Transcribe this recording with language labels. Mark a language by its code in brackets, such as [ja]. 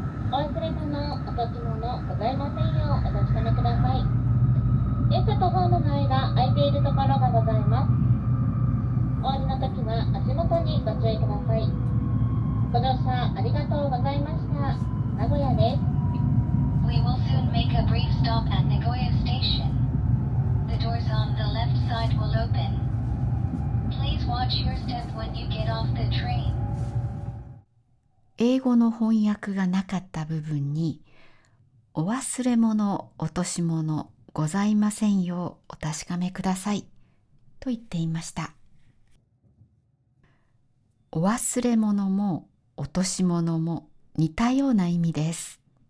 [ja] お忘れ物、お立ち物ございませんようお確かめください。電車とホームの間空いているところがございます。お降りの時は足元にご注意ください。ご乗車ありがとうございました。名古屋です。 [en] We will soon make a brief stop at Nagoya Station. The doors on the left side will open. Please watch your step when you get off the train. [ja] 英語の翻訳がなかった部分にお忘れ物、落とし物ございませんようお確かめくださいと言っていました。お忘れ物も落とし物も似たような意味です。